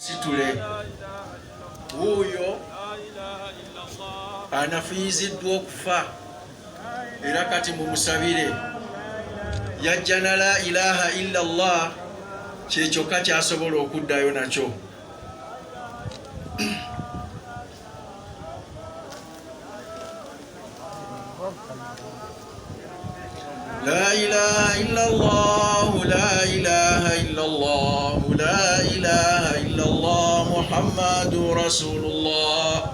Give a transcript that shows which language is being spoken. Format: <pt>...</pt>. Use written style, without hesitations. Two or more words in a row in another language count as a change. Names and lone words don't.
<lg>situle wuuyo anafiiziddwa okufa era kati mumusabire yajja na</lg> <ar>لا إله إلا الله</ar> <lg>kyekyokka kyasobola okuddayo nakyo.</lg> <ar>لا إله إلا الله، لا إله إلا الله، لا إله إلا الله، محمد رسول الله.</ar>